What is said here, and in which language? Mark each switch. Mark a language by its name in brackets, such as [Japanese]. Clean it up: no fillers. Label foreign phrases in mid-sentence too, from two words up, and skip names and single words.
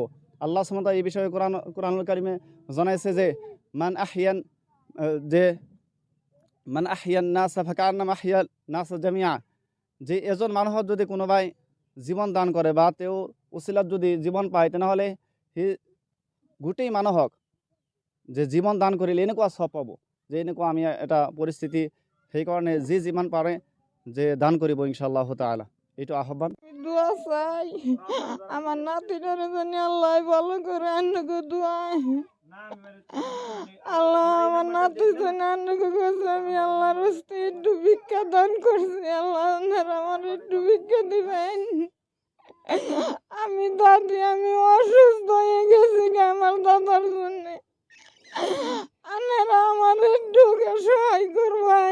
[Arabic] الله سبحانه [Assamese] এই বিষয়ে কোৰআনুল কাৰিমে জনাইছে যে [Arabic] من أحيا الناس فكأنما أحيا الناس جميعا, [Assamese] যে এজন মানুহক যদি কোনোবাই জীৱন দান কৰে বা তেওঁৰ উচিলাত যদি জীৱন পায়, তেনেহ'লে সি গোটেই মানুহক যে জীৱন দান কৰিলে এনেকুৱা সব পাব। যে এনেকুৱা আমি এটা পৰিস্থিতি, সেইকাৰণে যিমান পাৰে যে দান কৰিব [Arabic] إن شاء الله تعالى, [Assamese] এইটো আহ্বান। [Bangla] দোয়া চাই আমার নাতিটারে জানি আল্লাহ ভালো করে আন্নকে দোয়াই আল্লাহ, আমার নাতি জানি আন্নকে কাছে আমি আল্লাহর হস্তে একটু ভিক্ষা দান করছি। আল্লাহ আপনারা আমার একটু ভিক্ষা দিবেন। আমি দাদি, আমি অসুস্থ হয়ে গেছি আমার দাদার জন্য, আপনারা আমার একটু সহায় করবেন।